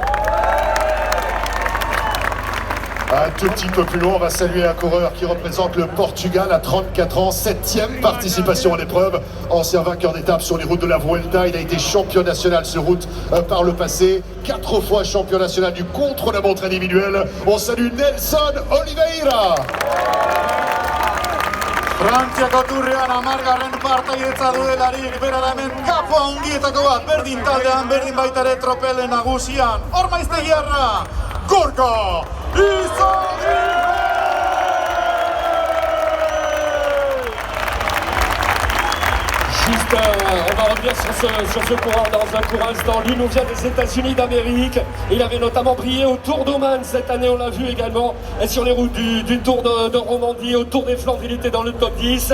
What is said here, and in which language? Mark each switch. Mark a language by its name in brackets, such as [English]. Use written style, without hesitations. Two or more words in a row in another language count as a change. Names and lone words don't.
[French] Un tout petit peu plus loin, on va saluer un coureur qui représente le Portugal à 34 ans, 7e participation à l'épreuve, ancien vainqueur d'étape sur les routes de la Vuelta. Il a été champion national sur route par le passé, 4 fois champion national du contre-la-montre individuel. On salue Nelson Oliveira. [Basque] Frantziako turrean amargarren partaietza duelarik, bera da hemen kapo handietako bat, berdin taldean, berdin baita ere tropelen nagusian, Ormaiztegiarra, Gorka Izagirre! [French] Juste, on va revenir sur ce coureur dans un court instant. Lui nous vient des États-Unis d'Amérique. Il avait notamment brillé au Tour d'Oman cette année, on l'a vu également. Et sur les routes du Tour de Romandie, au Tour des Flandres, il était dans le top 10.